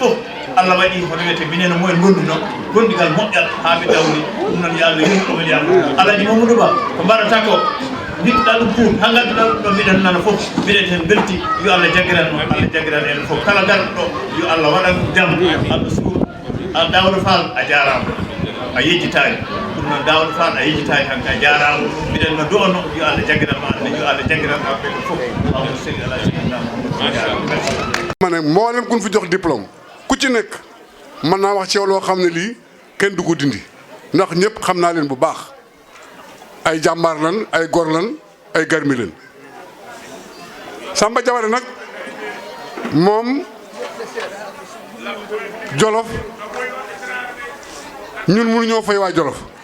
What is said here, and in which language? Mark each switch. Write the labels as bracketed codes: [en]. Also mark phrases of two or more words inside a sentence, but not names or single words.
[ff] fof Allah waɗi hono wiyete minen mumen gonduno gondigal moƴƴal ha ɓe dawri ɗum noon yo Allah yurmi ɗumen yaafo alaji Mamadou Ba ko mbaɗata ko jiɗɗa ɗum pour ha gadduɗa ɗum ɗo mbiɗen nana fof mbiɗen hen belti yo Allah jaggiran on Allah jaggiran en fof kala garɗo ɗo yo Allah waɗan jaam Allah suur a Daouda Fall a jarama a yejjitani ɗum noon Daouda Fall a yejjitani hanka a jarama mbiɗen no du'ano yo Allah jaggiran ma yo Allah jaggiran ma ɓe fof Allah selli [ar] ala sayyidina Muhammad [wo] ma ne mboolem kun fi jox diplôme ku ci nekk mën naa wax ci yow loo xam ne lii kenn du ko dindi ndax ñëpp xam naa leen bu baax ay jàmbaar lan ay gor lan ay garmi leen Samba Jabare nag moom Jolof ñun mënuñoo fay waa Jolof